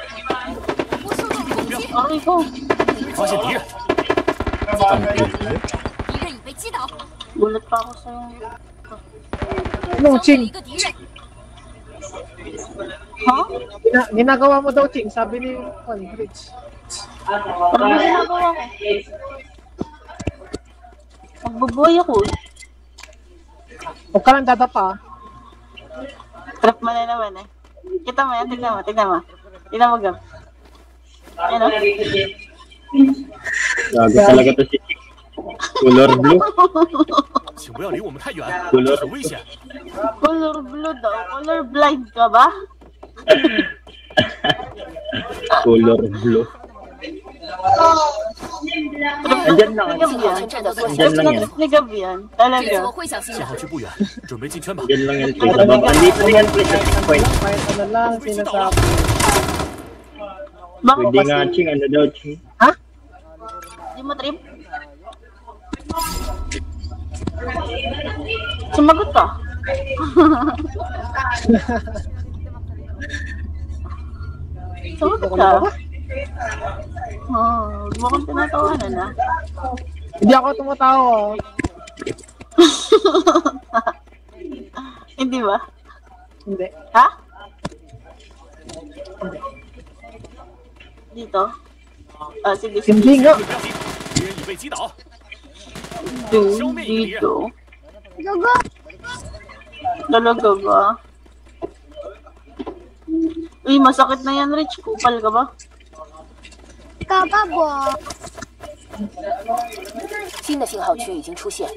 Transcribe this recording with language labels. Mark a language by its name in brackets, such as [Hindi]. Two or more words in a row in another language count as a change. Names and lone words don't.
[Filipino] Aray ko. [Chinese] 发现敌人， [Filipino] Tangkil. Nagulat pa ako sa'yo. Ano, [Chinese] 消灭了 [Filipino] Ching? [Chinese] 一个敌人， [Filipino] Ha? Ginagawa mo daw, Ching. Sabi ni Rich. Ano ba ginagawa ko? Magbubuhay ako. Huwag ka lang dadapa. Trap mo na naman eh. Kita mo yan, tignan mo. Tignan mo, Gab. Ayan o. Gago talaga to si Chick. [English] Color blue. [Chinese] 请不要离我们太远， [English] Color [Chinese] 这很危险。 [English] Color blue [Filipino] daw. [English] Color blind [Filipino] ka ba? [English] Color blue. [Filipino] Andyan lang. [Chinese] 信号圈正在缩小， [Filipino] Andyan lang yan. Trap ni Gab yan. [Chinese] 这次 [Filipino] Talaga. [Chinese] 我会小心信的号。区不远，准备进圈吧。 [Filipino] Andyan lang yan. Please. Andito yan, please. [English] At this point. [Filipino] Kahit ano lang, sinasabi. Bako Pwede nga, kasi. Ching. Ano daw, Ching? Di mo trip? Sumagot ka. Sumagot ka. Oh, huwag mo kong tinatawanan ah. Hindi ako tumatawa. Hindi ba? Hindi. Ha? Dito? Ah, sige, sige. Hindi nga. [Chinese] 不要急，敌人已被击倒。 [Filipino] Dito. Talaga ba? Uy, masakit na yan, Rich. Kupal ka ba? [Chinese] 新的信号区已经出现，